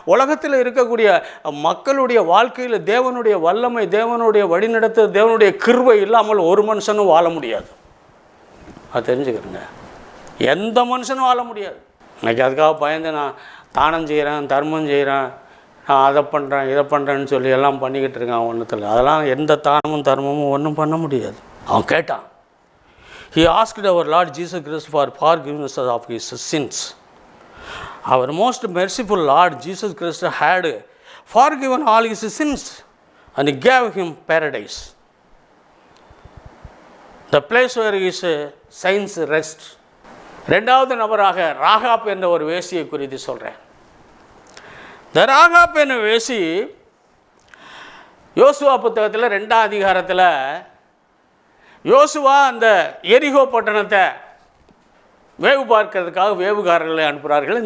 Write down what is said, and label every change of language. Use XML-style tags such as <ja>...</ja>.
<ta>உலகத்தில் இருக்கக்கூடிய மக்களுடைய வாழ்க்கையில் தேவனுடைய வல்லமை, தேவனுடைய வழிநடத்து, தேவனுடைய கிருபை இல்லாமல் ஒரு மனுஷனும் வாழ முடியாது. அது தெரிஞ்சுக்கிறேங்க, எந்த மனுஷனும் வாழ முடியாது. இன்னைக்கு அதுக்காக பயந்து நான் தானம் செய்கிறேன், தர்மம் செய்கிறேன், நான் அதை பண்ணுறேன் இதை பண்ணுறேன்னு சொல்லி எல்லாம் பண்ணிக்கிட்டு இருக்கான் ஒன்றுத்தில். அதெல்லாம் எந்த தானமும் தர்மமும் ஒன்றும் பண்ண முடியாது. அவன் கேட்டான்.</ta> <en>He asked our Lord Jesus Christ for forgiveness of his sins. Our most merciful Lord Jesus Christ had forgiven all his sins and he gave him paradise, the place where his saints rest.</en> <ta>ரெண்டாவது நபராக ராகாப் என்ற ஒரு வேசியை குறித்து சொல்கிறேன். இந்த ராகாப் என்ற வேசி யோசுவா புத்தகத்தில் 2ஆம் அதிகாரத்தில் யோசுவா அந்த எரிகோ பட்டணத்தை வேவு பார்க்கிறதுக்காக வேவுகாரர்களை அனுப்புகிறார்கள்.</ta>